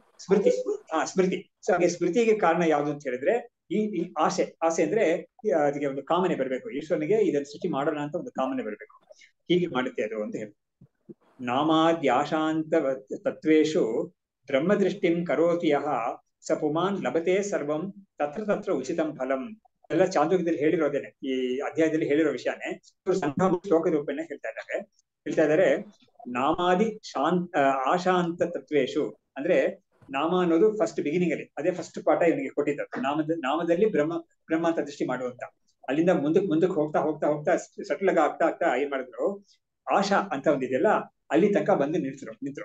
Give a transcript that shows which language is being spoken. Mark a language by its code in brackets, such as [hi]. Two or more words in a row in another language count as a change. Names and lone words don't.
[kn] ಸೊ ಹಾಗೆ ಸ್ಮೃತಿಗೆ ಕಾರಣ ಯಾವುದು ಅಂತ ಹೇಳಿದ್ರೆ ಈ ಆಸೆ ಆಸೆ ಅಂದ್ರೆ ಅದಕ್ಕೆ ಒಂದು ಕಾಮನೆ ಬರಬೇಕು, ಈಶ್ವರನಿಗೆ ಇದನ್ನ ಸೃಷ್ಟಿ ಮಾಡೋಣ ಅಂತ ಒಂದು ಕಾಮನೆ ಬರಬೇಕು. ಹೀಗೆ ಮಾಡುತ್ತೆ ಅದು ಅಂತ ಹೇಳಿ. [sa] ನಾಮಾದ್ಯಾಶಾಂತ ತತ್ವೇಶು ಬ್ರಹ್ಮದೃಷ್ಟಿಂ ಕರೋತಿ ಯಃ ಸ ಪುಮಾನ್ ಲಭತೆ ಸರ್ವಂ ತತ್ರ ತತ್ರ ಉಚಿತಂ ಫಲಂ. [kn] ಎಲ್ಲ ಚಾಂದೋಗ್ಯದಲ್ಲಿ ಹೇಳಿರೋದೇನೆ, ಈ ಅಧ್ಯಾಯದಲ್ಲಿ ಹೇಳಿರೋ ವಿಷಯನೇ ಸಂಘ [sa] ಶ್ಲೋಕ ರೂಪೇಣ [kn] ಹೇಳ್ತಾ ಇದ್ದಾರೆ. [sa] ನಾಮಾದಿ ಆಶಾಂತ ತತ್ವೇಶು [kn] ಅಂದ್ರೆ ನಾಮ ಅನ್ನೋದು [en] first beginning [kn] ಅಲ್ಲಿ, ಅದೇ ಫಸ್ಟ್ ಪಾಠ ಇವನಿಗೆ ಕೊಟ್ಟಿದ್ದಾರೆ. ನಾಮದಲ್ಲಿ ಬ್ರಹ್ಮ ಅಂತ ದೃಷ್ಟಿ ಮಾಡುವಂತ, ಅಲ್ಲಿಂದ ಮುಂದಕ್ಕೆ ಹೋಗ್ತಾ ಹೋಗ್ತಾ ಹೋಗ್ತಾ ಸಟ್ಲಗ ಆಗ್ತಾ ಏನ್ ಮಾಡಿದ್ರು, ಆಶಾ ಅಂತ ಒಂದಿದೆಯಲ್ಲ ಅಲ್ಲಿ ತನಕ ಬಂದು ನಿಂತರು.